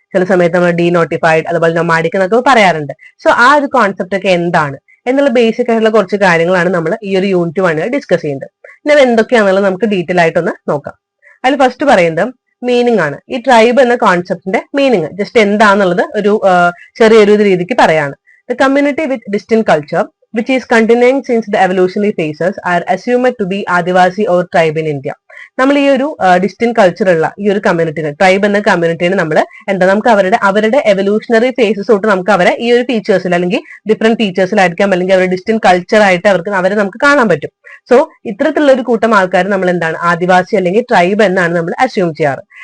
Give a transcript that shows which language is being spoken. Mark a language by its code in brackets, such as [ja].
[ml] ചില സമയത്ത് നമ്മൾ ഡീനോട്ടിഫൈഡ്, അതുപോലെ നൊമാഡിക് എന്നൊക്കെ പറയാറുണ്ട്. സോ ആ ഒരു കോൺസെപ്റ്റ് ഒക്കെ എന്താണ് എന്നുള്ള ബേസിക് ആയിട്ടുള്ള കുറച്ച് കാര്യങ്ങളാണ് നമ്മൾ ഈ ഒരു യൂണിറ്റ് 1 ഡിസ്കസ് ചെയ്യുന്നത്. പിന്നെ അത് എന്തൊക്കെയാണെന്നുള്ളത് നമുക്ക് ഡീറ്റെയിൽ ആയിട്ടൊന്ന് നോക്കാം. അതിൽ ഫസ്റ്റ് പറയുന്നത് മീനിങ് ആണ്. ഈ ട്രൈബ് എന്ന കോൺസെപ്റ്റിന്റെ മീനിങ് ജസ്റ്റ് എന്താണെന്നുള്ളത് ഒരു ചെറിയൊരു രീതിക്ക് പറയാണ്. [en] The community with distinct culture, which is continuing since the evolutionary phases, are assumed to be Adivasi or tribe in India. [ml] നമ്മൾ ഈ ഒരു ഡിസ്റ്റിന്റ് കൾച്ചർ ഉള്ള ഈ ഒരു കമ്മ്യൂണിറ്റിനെ, ട്രൈബ് എന്ന കമ്മ്യൂണിറ്റിനെ നമ്മൾ നമുക്ക് അവരുടെ എവല്യൂഷണറി ഫേസസ് തൊട്ട് നമുക്ക് അവരെ ഈ ഒരു ഫീച്ചേഴ്സിൽ അല്ലെങ്കിൽ ഡിഫറെന്റ് ഫീച്ചേഴ്സിലായിരിക്കാം അല്ലെങ്കിൽ അവരുടെ ഡിസ്റ്റിന്റ് കൾച്ചർ ആയിട്ട് അവരെ നമുക്ക് കാണാൻ പറ്റും. സോ ഇത്തരത്തിലുള്ള ഒരു കൂട്ടം ആൾക്കാർ നമ്മൾ എന്താണ് ആദിവാസി അല്ലെങ്കിൽ ട്രൈബ് എന്നാണ് നമ്മൾ അസ്യൂം ചെയ്യാറ്.